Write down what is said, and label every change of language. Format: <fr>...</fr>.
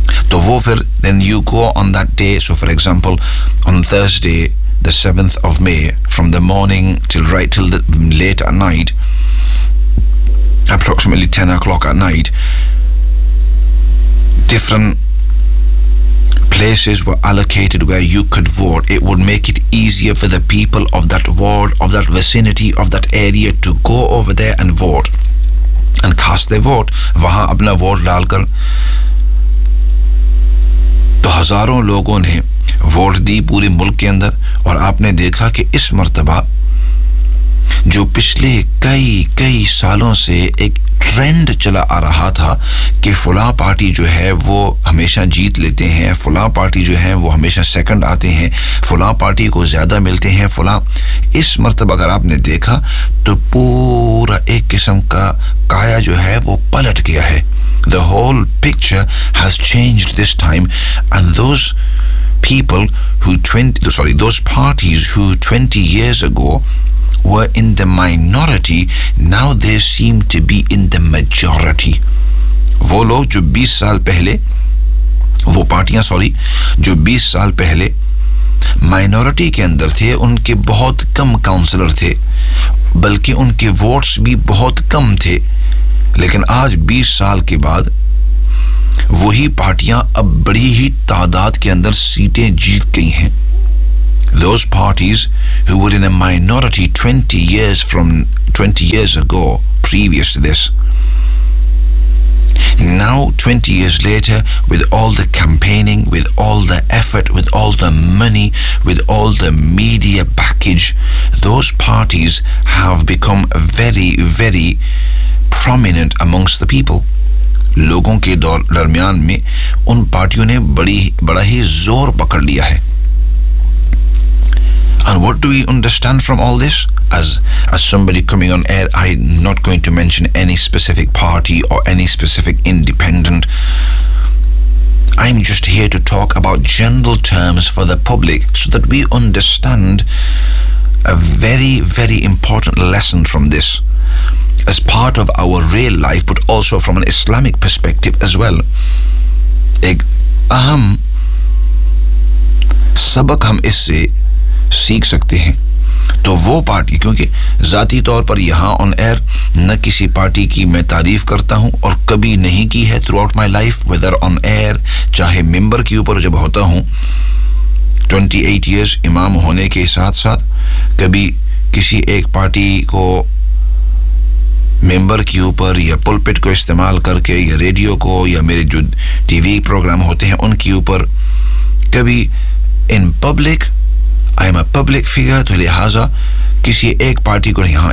<en>To wo fir, then you go on that day. So for example, on Thursday the 7th of May, from the morning till right till the late at night, approximately 10 o'clock at night, different places were allocated where you could vote. It would make it easier for the people of that ward, of that vicinity, of that area to go over there and vote and cast their vote.</en> <hi>Wahan apna vote dal kar to hazaron logon ne vote di pure mulk ke andar, aur aapne dekha ki is martaba jo pichle kai kai salon se ek trend चला आ रहा था कि फलां party जो है वो हमेशा जीत लेते हैं, फलां पार्टी जो है वो हमेशा सेकंड आते हैं, फलां पार्टी को ज़्यादा मिलते हैं फलां. इस मरतबा अगर आपने देखा तो पूरा एक किस्म का काया जो है वो पलट गया है.</hi> <en>The whole picture has changed this time, and those people who 20 sorry those parties who 20 years ago were in the minority, now they seem to be in the majority.</en> <hi>वो लोग जो 20 साल पहले, वो पार्टियां सॉरी, जो 20 साल पहले माइनॉरिटी के अंदर थे, उनके बहुत कम काउंसलर थे, बल्कि उनके वोट्स भी बहुत कम थे. लेकिन आज 20 साल के बाद वही पार्टियां अब बड़ी ही तादाद के अंदर सीटें जीत गई हैं.</hi> <en>Those parties who were in a minority 20 years ago, previous to this. Now, 20 years later, with all the campaigning, with all the effort, with all the money, with all the media package, those parties have become very, very prominent amongst the people.</en> <hi>लोगों के दरमियान में उन पार्टियों ने बड़ा ही जोर पकड़ लिया है.</hi> <en>And what do we understand from all this? As somebody coming on air, I'm not going to mention any specific party or any specific independent. I'm just here to talk about general terms for the public so that we understand a very, very important lesson from this as part of our real life, but also from an Islamic perspective as well.</en> <hi>Ek aham sabak hum isse सीख सकते हैं. तो वो party, क्योंकि ज़ाती तौर पर यहाँ ऑन एयर न किसी पार्टी की मैं तारीफ़ करता हूँ और कभी नहीं की है</hi> <en>throughout my life, whether on air</en> <hi>चाहे मेंबर के ऊपर जब होता हूँ. 28 इयर्स इमाम होने के साथ साथ कभी किसी एक पार्टी को मेंबर के ऊपर या पुलपिट को इस्तेमाल करके या रेडियो को या मेरे जो टीवी प्रोग्राम होते हैं उनके ऊपर कभी</hi> <en>in public, I am a public figure,</en> <hi>तो लिहाजा किसी एक पार्टी को नहीं.</hi>